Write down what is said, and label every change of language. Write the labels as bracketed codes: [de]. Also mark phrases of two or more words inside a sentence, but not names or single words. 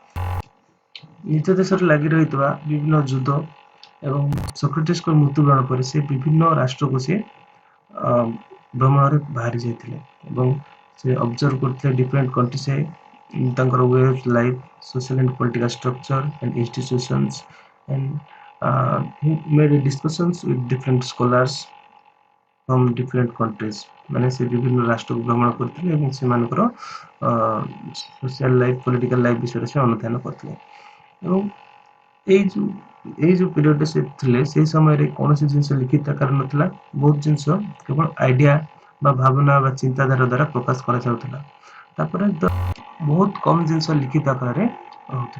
[or] ନିଜ ଦେଶରେ ଲାଗି ରହିଥିବା ବିଭିନ୍ନ ଯୁଦ୍ଧ ଏବଂ ସକ୍ରେଟିସଙ୍କ ମୃତ୍ୟୁବରଣ ପରେ ସେ ବିଭିନ୍ନ ରାଷ୍ଟ୍ରକୁ ସେ ଭ୍ରମଣରେ ବାହାରି ଯାଇଥିଲେ ଏବଂ ସେ ଅବଜର୍ଭ କରିଥିଲେ [en] different country [or] ତାଙ୍କର [en] way of life social and political structure and institutions and he made discussions with different scholars from different countries [or] ମାନେ ସେ ବିଭିନ୍ନ ରାଷ୍ଟ୍ରକୁ ଭ୍ରମଣ କରିଥିଲେ ଏବଂ ସେମାନଙ୍କର [en] social life political life [or] ବିଷୟରେ ସେ ଅନୁଧ୍ୟାନ କରିଥିଲେ ଏବଂ ଏଇ ଯେଉଁ ପିରିୟଡ଼ରେ ସେ ଥିଲେ ସେଇ ସମୟରେ କୌଣସି ଜିନିଷ ଲିଖିତ ଆକାର ନଥିଲା ବହୁତ ଜିନିଷ କେବଳ ଆଇଡ଼ିଆ ବା ଭାବନା ବା ଚିନ୍ତାଧାରା ଦ୍ୱାରା ପ୍ରକାଶ କରାଯାଉଥିଲା ତାପରେ ବହୁତ କମ୍ ଜିନିଷ ଲିଖିତ ଆକାରରେ ରହୁଥିଲା।